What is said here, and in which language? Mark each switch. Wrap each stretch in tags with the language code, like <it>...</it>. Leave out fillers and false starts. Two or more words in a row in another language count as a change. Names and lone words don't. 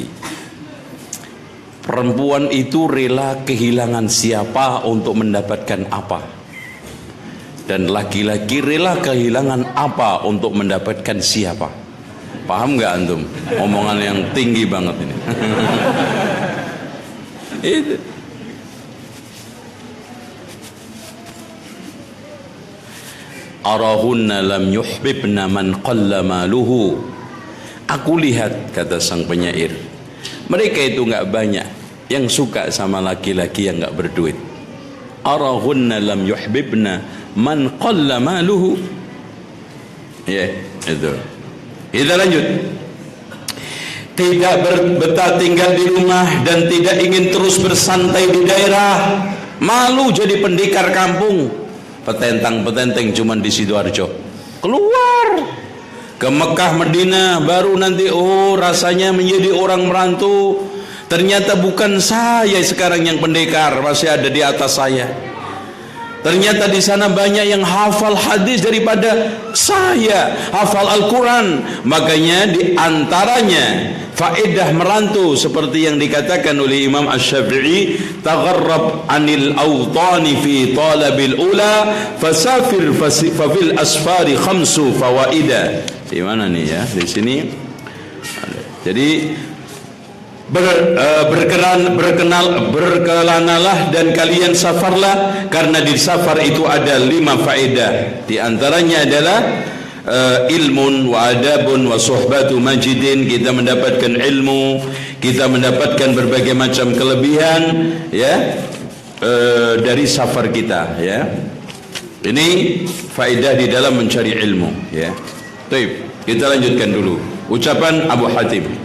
<id>Perempuan itu rela kehilangan siapa untuk mendapatkan apa, dan laki-laki rela kehilangan apa untuk mendapatkan siapa. Paham nggak antum? Omongan yang tinggi banget ini. Itu.</id> <ar>أراهن لم يحببن من قل ماله.</ar> <id>Aku lihat, kata sang penyair, mereka itu enggak banyak yang suka sama laki-laki yang enggak berduit.</id> <ar>أراهن لم يحببن من قل ماله.</ar> <id>Ya, itu. Kita lanjut. Tidak betah tinggal di rumah dan tidak ingin terus bersantai di daerah. Malu jadi pendekar kampung. petentang-petenteng cuman di Sidoarjo. Keluar ke Mekah, Madinah, baru nanti rasanya menjadi orang merantau. Ternyata bukan saya sekarang yang pendekar, masih ada di atas saya. Ternyata di sana banyak yang hafal hadis daripada saya, hafal Al-Quran. Makanya di antaranya faedah merantau seperti yang dikatakan oleh Imam Asy-Syafi'i,</id> <ar>تغرب عن الأوطان في طلب العلى فسافر ففي الأسفار خمس فوائد.</ar> <id>Di mana nih ya? Di sini. Jadi berkelanalah dan kalian safarlah, karena di safar itu ada 5 faedah. Di antaranya adalah</id> <ar>علم وأدب وصحبة ماجد.</ar> <id>Kita mendapatkan ilmu, kita mendapatkan berbagai macam kelebihan ya dari safar kita ya. Ini faedah di dalam mencari ilmu ya. Baik, kita lanjutkan dulu ucapan Abu Hatim.</id>